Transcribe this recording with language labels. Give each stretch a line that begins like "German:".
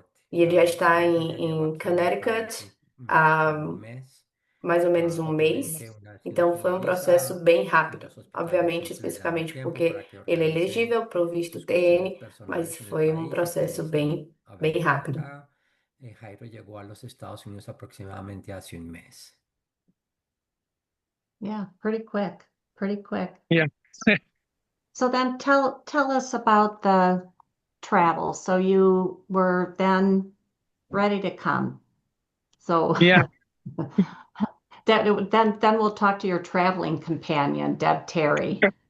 Portuguese: E ele já está em Connecticut há mais ou menos um mês. Então, foi um processo bem rápido. Obviamente, especificamente porque ele é elegível para o visto TN, mas foi um processo bem rápido.
Spanish: Jairo llegó a los Estados Unidos aproximadamente hace un mes.
English: Yeah, pretty quick. Yeah. So then tell us about the travel. So you were then ready to come. So Yeah. then we'll talk to your traveling companion, Deb Terry.